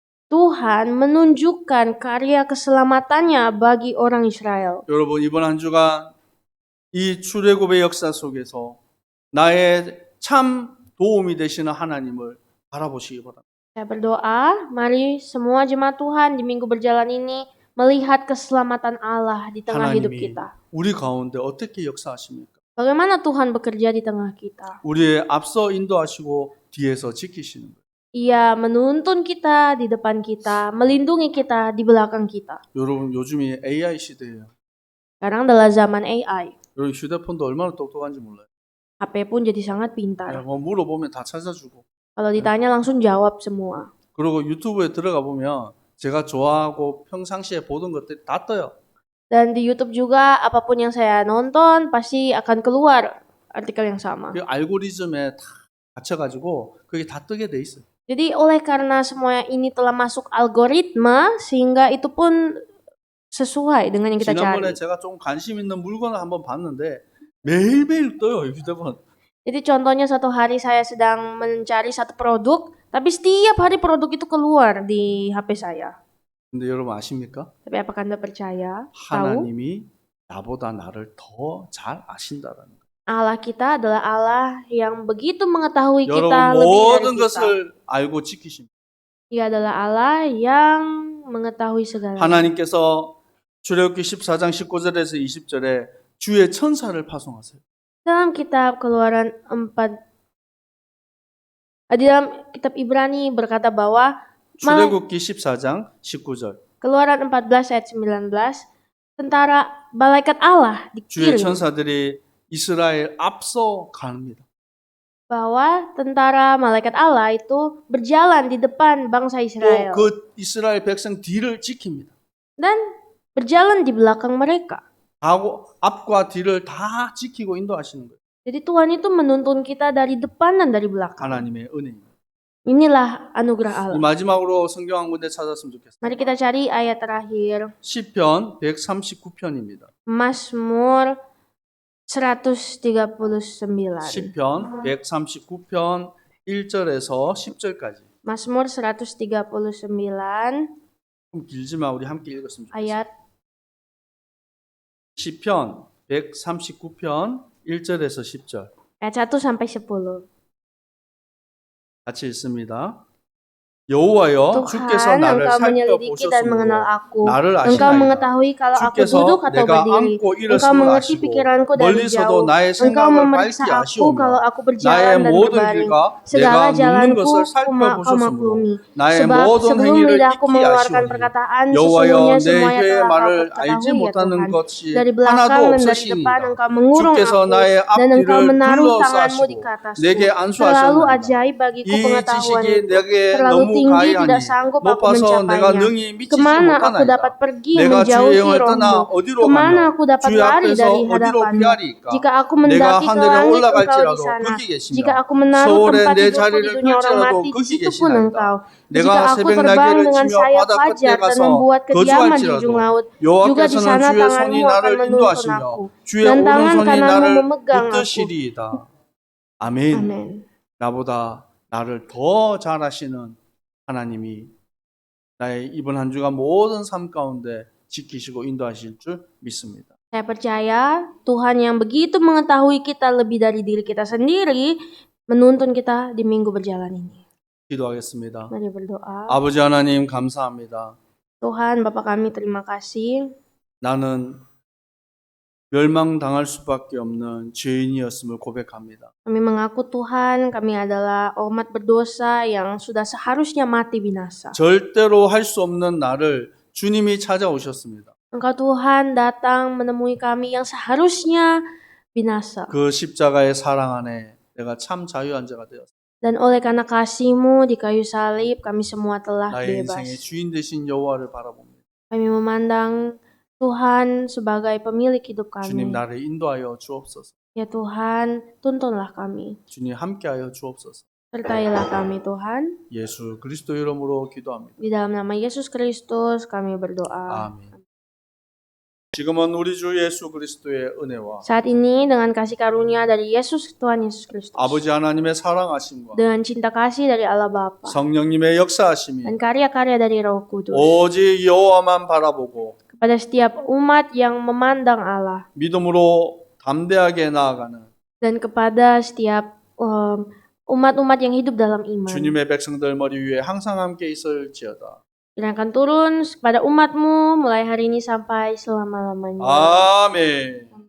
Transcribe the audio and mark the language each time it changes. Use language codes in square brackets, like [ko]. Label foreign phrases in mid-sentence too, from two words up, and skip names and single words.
[id] Tuhan menunjukkan karya keselamatannya bagi orang Israel. [ko] 여러분 이번 한 주간 이 출애굽의 역사 속에서 나의 참 도움이 되시는 하나님을 바라보시기 바랍니다. [id] Saya berdoa, mari semua jemaat Tuhan di minggu berjalan ini melihat keselamatan Allah di tengah hidup [ko] 하나님이 [id] kita. [ko] 우리 가운데 어떻게 역사하십니까? [id] Bagaimana Tuhan bekerja di tengah kita? [ko] 우리의 앞서 인도하시고 뒤에서 지키시는 거예요. [id] Ia menuntun kita di depan kita, melindungi kita di belakang kita. [ko] 여러분 요즘이 AI 시대예요. [id] Sekarang adalah zaman AI. [ko] 여러분 휴대폰도 얼마나 똑똑한지 몰라요. [id] HP pun jadi sangat pintar. [ko] 뭐 물어보면 다 찾아주고. [id] Kalau ditanya langsung jawab semua. [ko] 그리고 유튜브에 들어가 보면 제가 좋아하고 평상시에 보던 것들이 다 떠요. [id] Dan di YouTube juga apapun yang saya nonton pasti akan keluar artikel yang sama. [ko] 그 알고리즘에 다 갇혀가지고 그게 다 뜨게 돼 있어요. [id] Jadi oleh karena semua ini telah masuk algoritma sehingga itu pun sesuai dengan yang kita [ko] 지난번에 [id] cari. [ko] 제가 좀 관심 있는 물건을 한번 봤는데 매일매일 떠요 휴대폰. [id] Jadi contohnya satu hari saya sedang mencari satu produk, tapi setiap hari produk itu keluar di HP saya. [ko] 근데 여러분 아십니까? [id] Tapi apakah Anda percaya? Tahu? [ko] 하나님이 나보다 나를 더 잘 아신다라는 거예요. [id] Allah kita adalah Allah yang begitu mengetahui kita [ko] 여러분 [id] lebih dari [ko] 모든 [id] kita. [ko] 것을 알고 지키십니다. [id] Ia adalah Allah yang mengetahui segala. [ko] 하나님께서 출애굽기 14장 19절에서 20절에 주의 천사를 파송하세요. [id] Dalam kitab Keluaran 4 di dalam kitab Ibrani berkata bahwa [ko] 출애굽기 14장 19절 [id] Keluaran 14 ayat 19 tentara malaikat Allah [ko] 주의 [id] dikirim [ko] 천사들이 이스라엘 앞서 갑니다. [id] bahwa tentara malaikat Allah itu berjalan di depan bangsa Israel [ko] 또 그 이스라엘 백성 뒤를 지킵니다. [id] dan berjalan di belakang mereka. [ko] 앞과 뒤를 다 지키고 인도하시는 거예요. [id] Jadi Tuhan itu menuntun kita dari depan dan dari belakang. [ko] 하나님의 은혜입니다. [id] Inilah anugerah [ko] 이 [id] Allah. [ko] 마지막으로 성경 한 군데 찾았으면 좋겠어요. [id] Mari kita cari ayat terakhir. [ko] 시편 139편입니다. [id] Mazmur 139. [ko] 시편 139편 1절에서 10절까지. [id] Mazmur 139 [ko] 좀 길지만 우리 함께 읽었으면 좋겠어요. [id] ayat [ko] 시편 139편 1절에서 10절. [id] ayat 1 sampai 10. [ko] 같이 읽습니다. 여호와여 주께서 [id] Tuhan, [ko] 나를 [id] Engkau menyelidiki dan mengenal [ko] 살펴보셨으므로 [id] aku. [ko] 나를 [id] Engkau [ko] 아시나이다. [id] mengetahui kalau aku [ko] 주께서 [id] duduk atau [ko] 내가 [id] berdiri. [ko] 앉고 [id] Engkau [ko] 일었음을 [id] mengerti [ko] 아시고 [id] pikiranku dari [ko] 멀리서도 [id] jauh. [ko] 나의 [id] Engkau [ko] 생각을 [id] memeriksa [ko] 밝히 [id] aku kalau [ko] 아시오며 [id] aku [ko] 나의 [id] berjalan dan [ko] 모든 [id] berbaring. [ko] 길과 [id] Segala [ko] 내가 묻는 [id] jalanku [ko] 것을 [id] kau [ko] 살펴보셨으므로 [id] maklumi. [ko] 나의 [id] Sebab [ko] 모든 [id] sebelum [ko] 행위를 [id] lidahku [ko] 익히 [id] mengeluarkan [ko] 아시오니 [id] perkataan, [ko] 여호와여 [id] sesungguhnya [ko] 내 [id] semuanya [ko] 혀의 [id] telah kau [ko] 말을 알지 [id] ketahui ya [ko] 못하는 [id] Tuhan. [ko] 것이 [id] Dari belakang [ko] 하나도 [id] dan dari depan [ko] 없으시니이다. [id] Engkau mengurung [ko] 주께서 [id] aku [ko] 나의 [id] dan Engkau [ko] 앞뒤를 [id] menaruh tanganmu di [ko] 둘러싸시고 [id] atasku. [ko] 내게 [id] Terlalu [ko] 안수하셨나이다. [id] ajaib bagiku [ko] 이 지식이 [id] pengetahuanmu. [ko] 내게 [id] Terlalu [ko] 너무 [id] tinggi [ko] 가이하니 [id] tidak sanggup [ko] 못 [id] aku [ko] 봐서 내가 [id] mencapainya. [ko] 능히 미치지 [id] Kemana aku dapat [ko] 못하나이다. [id] pergi [ko] 내가 주의 [id] menjauhi [ko] 영을 떠나 [id] rohmu? [ko] 어디로 [id] Kemana [ko] 가며 [id] aku dapat [ko] 주의 [id] lari [ko] 앞에서 [id] dari [ko] 어디로 [id] hadapanmu? [ko] 피하리까. [id] Jika aku [ko] 내가 [id] mendaki ke [ko] 하늘에 [id] langit, engkau di [ko] 올라갈지라도 [id] sana. [ko] 거기 [id] Jika [ko] 계시며 [id] aku menaruh [ko] 서울에 [id] tempat [ko] 내 [id] tidurku di [ko] 자리를 [id] dunia orang [ko] 펼지라도 [id] mati, di [ko] 거기 [id] situ pun engkau. [ko] 계시나이다. [id] Jika [ko] 내가 [id] aku [ko] 새벽 [id] terbang [ko] 날개를 [id] dengan [ko] 치며 [id] sayap [ko] 바다 끝에 [id] fajar dan [ko] 가서 [id] membuat kediaman di ujung [ko] 거주할지라도 [id] laut, juga di [ko] 여호와께서는 [id] sana [ko] 주의 [id] tanganmu [ko] 손이 [id] akan [ko] 나를 [id] menuntun [ko] 인도하시며 [id] aku, [ko] 주의 [id] dan tangan [ko] 오른손이 [id] kananmu [ko] 나를 [id] memegang aku. [ko] 붙드시리이다. 아멘. [id] Amin. [ko] 나보다 나를 더 잘하시는 하나님이 나의 이번 한 주간 모든 삶 가운데 지키시고 인도하실 줄 믿습니다. [id] Saya percaya Tuhan yang begitu mengetahui kita lebih dari diri kita sendiri menuntun kita di minggu berjalan ini. [ko] 기도하겠습니다. [id] Mari berdoa. [ko] 아버지 하나님 감사합니다. [id] Tuhan, Bapa kami terima kasih. [ko] 나는 멸망당할 수밖에 없는 죄인이었음을 고백합니다. [id] Kami mengaku Tuhan, kami adalah umat berdosa yang sudah seharusnya mati binasa. [ko] 절대로 할 수 없는 나를 주님이 찾아오셨습니다. [id] Engkau Tuhan datang menemui kami yang seharusnya binasa. [ko] 그 십자가의 사랑 안에 내가 참 자유한 자가 되었습니다. [id] Dan oleh karena kasih-Mu di kayu salib, kami semua telah [ko] 나의 [id] bebas. [ko] 인생의 주인 되신 여호와를 바라봅니다. [id] Kami memandang Tuhan sebagai pemilik hidup [ko] 주님 [id] kami. [ko] 나를 인도하여 주옵소서. [id] Ya Tuhan, tuntunlah kami. [ko] 주님 함께하여 주옵소서. [id] Sertailah kami Tuhan. [ko] 예수 그리스도 이름으로 기도합니다. [id] Di dalam nama Yesus Kristus kami berdoa. [ko] 아멘. 지금은 우리 주 예수 그리스도의 은혜와 [id] Saat ini dengan kasih karunia dari Yesus Tuhan Yesus Kristus, [ko] 아버지 하나님의 사랑하심과 [id] dengan cinta kasih dari Allah Bapa [ko] 성령님의 역사하심이 [id] dan karya-karya dari Roh Kudus [ko] 오직 여호와만 바라보고 [id] kepada setiap umat yang memandang Allah [ko] 믿음으로 담대하게 나아가는 [id] dan kepada setiap umat-umat yang hidup dalam iman. [ko] 주님의 백성들 머리 위에 항상 함께 있을지어다. [id] Dan akan turun pada umatmu mulai hari ini sampai selama-lamanya. [ko] 아멘.